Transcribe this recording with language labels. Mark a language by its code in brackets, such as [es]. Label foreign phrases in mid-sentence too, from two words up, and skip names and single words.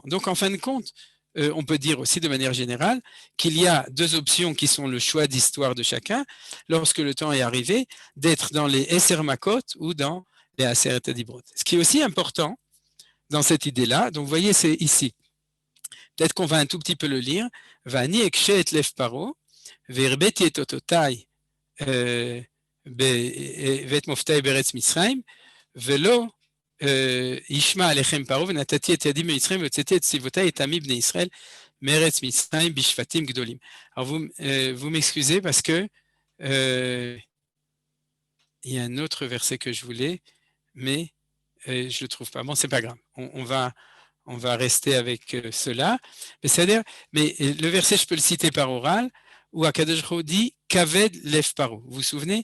[fr] Donc en fin de compte, on peut dire aussi de manière générale qu'il y a 2 options qui sont le choix d'histoire de chacun, lorsque le temps est arrivé, d'être dans les [he] עשר מכות [fr] ou dans les [he] עשרת הדברות. [fr] Ce qui est aussi important dans cette idée-là, donc vous voyez, c'est ici. Peut-être qu'on va un tout petit peu le lire. [he] ואני אקשה את לב פרעה והרביתי את אותותי ואת מופתיי בארץ מצרים, ולא ישמע עליכם פרעה, ונתתי את ידי במצרים, והוצאתי את צבאותיי את עמי בני ישראל מארץ מצרים בשבטים גדולים. [fr] Alors vous m'excusez parce que il y a un autre verset que je voulais, mais je le trouve pas. Bon, c'est pas grave. On va rester avec cela. Mais le verset, je peux le citer par oral, où [he] הקדוש ברוך הוא [fr] dit [he] כבד לב פרעה. [fr] Vous vous souvenez?